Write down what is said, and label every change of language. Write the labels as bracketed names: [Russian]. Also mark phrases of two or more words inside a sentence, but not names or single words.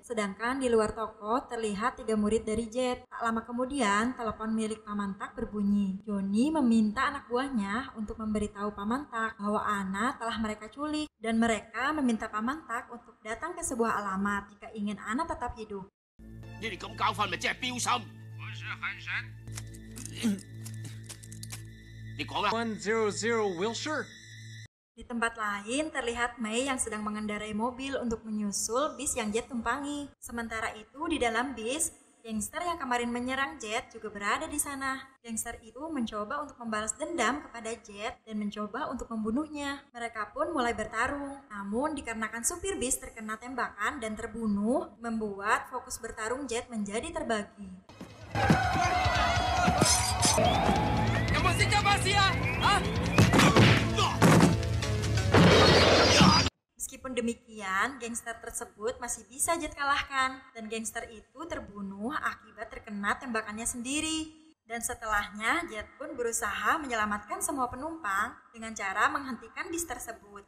[Indonesian] Sedangkan di luar toko terlihat 3 murid dari Jet. Tak lama kemudian, telepon milik Paman Tak berbunyi. Johnny meminta anak buahnya untuk memberitahu Paman Tak bahwa Anna telah mereka culik. Dan mereka meminta Paman Tak untuk datang ke sebuah alamat jika ingin Anna tetap hidup. [Cantonese] 你哋咁搞法咪即係標心？你講啦。 100 Wilshire。 [Indonesian] Di tempat lain terlihat Mei yang sedang mengendarai mobil untuk menyusul bis yang Jet tumpangi. Sementara itu di dalam bis, gangster yang kemarin menyerang Jet juga berada di sana. Gangster itu mencoba untuk membalas dendam kepada Jet dan mencoba untuk membunuhnya. Mereka pun mulai bertarung. Namun dikarenakan supir bis terkena tembakan dan terbunuh, membuat fokus bertarung Jet menjadi terbagi. [Cantonese] 有冇熄咗巴士啊？啊！ [Indonesian] Meskipun demikian, gangster tersebut masih bisa Jet kalahkan dan gangster itu terbunuh akibat terkena tembakannya sendiri. Dan setelahnya, Jet pun berusaha menyelamatkan semua penumpang dengan cara menghentikan bis tersebut.